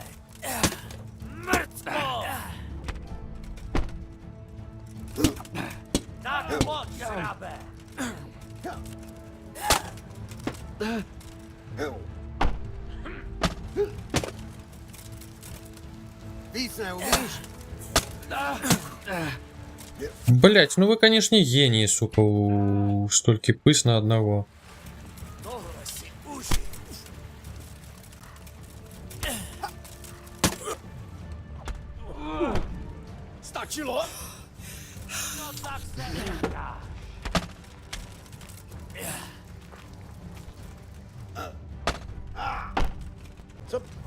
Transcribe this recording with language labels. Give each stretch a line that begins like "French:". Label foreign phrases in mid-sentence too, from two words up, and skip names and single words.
Czech: Mrtvo! Tak pojď, šrabe! Víc neumíš?
Russian: Блять, ну вы, конечно, гении, сука, столько пыс на одного.
Czech: Tohle si uži! Stačilo? No tak se nechá. Co?